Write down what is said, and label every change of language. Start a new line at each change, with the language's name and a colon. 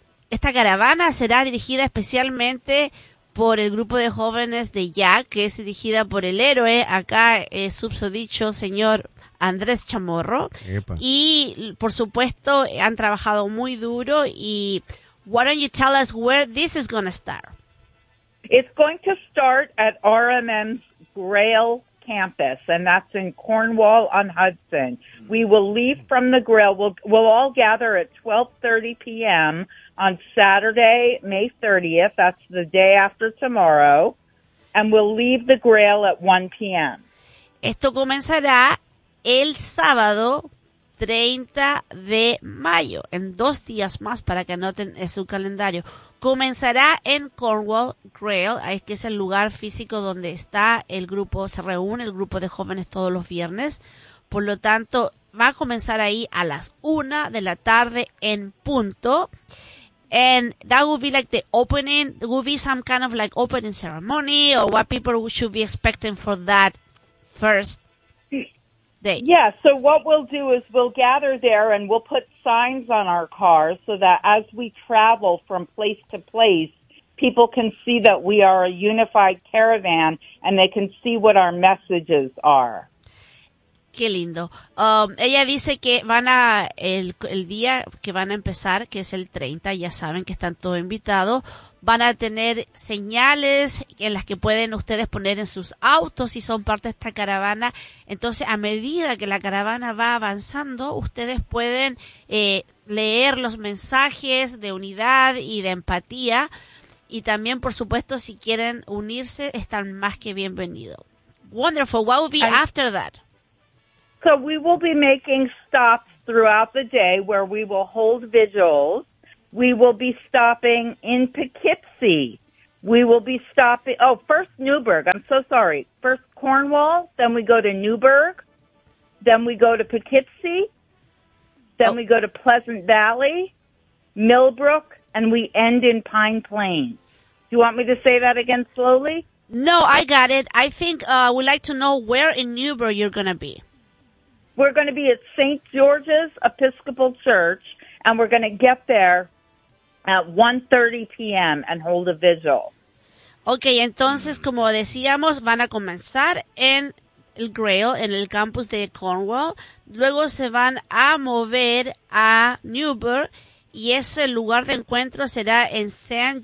Spanish: Esta caravana será dirigida especialmente por el grupo de jóvenes de Jack, que es dirigida por el héroe, acá subsodicho señor Andrés Chamorro. Epa. Y, por supuesto, han trabajado muy duro.
English: Y why don't you tell us where this is going to start? It's going to start at RMM's Grail campus, and that's in Cornwall on Hudson. We will leave from the Grail. We'll all gather at 12:30 p.m. on Saturday, May 30th. That's the day after tomorrow. And we'll leave the Grail at 1 p.m.
Spanish: Esto comenzará el sábado 30 de mayo, en dos días más para que anoten en su calendario. Comenzará en Cornwall Grail, que es el lugar físico donde está el grupo, se reúne el grupo de jóvenes todos los viernes. Por lo tanto, va a comenzar ahí a las 1 de la tarde en punto.
English: And that will be like the opening, it will be some kind of like opening ceremony or what people should be expecting for that first day. Yeah, so what we'll do is we'll gather there and we'll put signs on our cars so that as we travel from place to place, people can see that we are a unified caravan and they can see what our messages are.
Spanish: Qué lindo. Ella dice que van a el día que van a empezar, que es el 30, ya saben que están todos invitados, van a tener señales en las que pueden ustedes poner en sus autos si son parte de esta caravana. Entonces, a medida que la caravana va avanzando, ustedes pueden leer los mensajes de unidad y de empatía. Y también, por supuesto, si quieren unirse, están más que bienvenidos.
English: Wonderful. What will be after that? So we will be making stops throughout the day where we will hold vigils. We will be stopping in Poughkeepsie, We will be stopping. Oh, first Newburgh. I'm so sorry. First Cornwall. Then we go to Newburgh. Then we go to Poughkeepsie. Then we go to Pleasant Valley, Millbrook, and we end in Pine Plains. Do you want me to say that again slowly? No, I got it. I think we'd like to know where in Newburgh you're going to be. We're going to be at St. George's Episcopal Church, and we're going to get there at 1:30 p.m. and hold a vigil.
Spanish: Okay, entonces, como decíamos, van a comenzar en el Grail, en el campus de Cornwall. Luego se van a mover a Newburgh, y ese lugar de encuentro será en St.